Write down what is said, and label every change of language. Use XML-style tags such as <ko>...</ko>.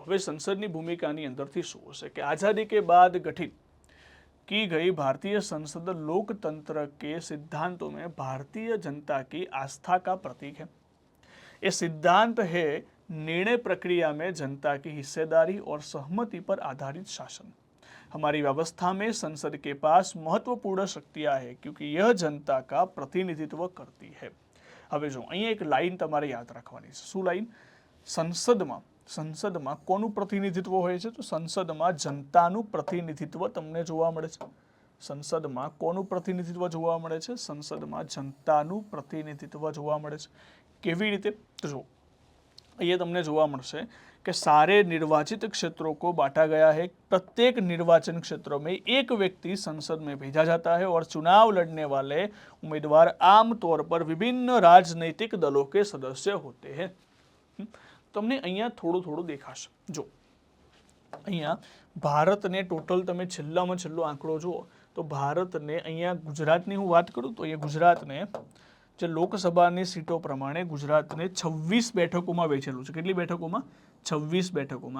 <gu>હવે સંસદની ભૂમિકાની અંદરથી શું હશે કે</gu> <hi>आज़ादी के बाद गठित की गई भारतीय संसद लोकतंत्र के सिद्धांतों में भारतीय जनता की आस्था का प्रतीक है। ये सिद्धांत है निर्णय प्रक्रिया में जनता की हिस्सेदारी और सहमति पर आधारित शासन। हमारी व्यवस्था में संसद के पास महत्वपूर्ण शक्तियां हैं क्योंकि यह जनता का प्रतिनिधित्व करती है।</hi> <gu>હવે જો અહીંયા એક લાઈન તમારે યાદ રાખવાની છે। શું લાઈન? સંસદમાં કોનું પ્રતિનિધિત્વ હોય છે? તો સંસદમાં જનતાનું પ્રતિનિધિત્વ તમને જોવા મળે છે। સંસદમાં કોનું પ્રતિનિધિત્વ જોવા મળે છે? સંસદમાં જનતાનું પ્રતિનિધિત્વ જોવા મળે છે। કેવી રીતે? તો જો ये તમને જોવા મળશે</gu> <hi>कि सारे निर्वाचित क्षेत्रों को बांटा गया है। प्रत्येक निर्वाचन क्षेत्र में एक व्यक्ति संसद में भेजा जाता है और चुनाव लड़ने वाले उम्मीदवार आम तौर पर विभिन्न राजनीतिक दलों के सदस्य होते हैं।</hi> <gu>તમને અહીંયા થોડું દેખાશે। જો અહીંયા ભારતને ટોટલ તમે છેલ્લામાં છેલ્લો આંકડો જુઓ તો ભારતને અહીંયા ગુજરાતની હું વાત કરું તો અહીંયા ગુજરાતને જે લોકસભાની સીટો પ્રમાણે ગુજરાતને 26 બેઠકોમાં વહેંચેલું છે। કેટલી બેઠકોમાં? 26 બેઠકોમાં।</gu>